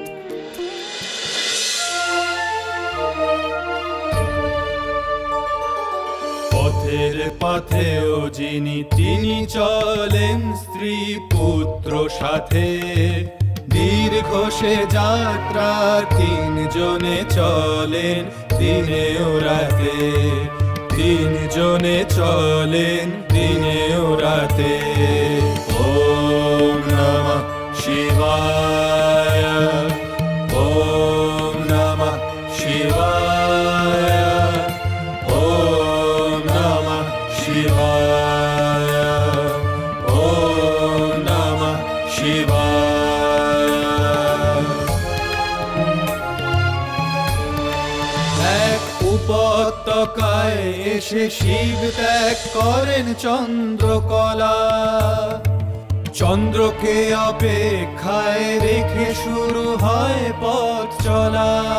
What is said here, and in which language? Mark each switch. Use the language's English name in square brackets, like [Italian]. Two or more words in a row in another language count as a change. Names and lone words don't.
[Bangla] পথের পথেও যিনি তিনি চলেন স্ত্রী পুত্র সাথে। দীর্ঘ সে যাত্রা তিনজনে চলেন দিনে ও রাতে। তিনজনে চলেন দিনে ও রাতে। [Sanskrit] ॐ नमः शिवाय। ॐ नमः शिवाय। ॐ नमः शिवाय। ॐ नमः शिवाय। [Bangla] এক উপত্যকায় এসে শিব ত্যাগ করেন চন্দ্রকলা। চন্দ্রকে অপেক্ষায় রেখে শুরু হয় পথ চলা।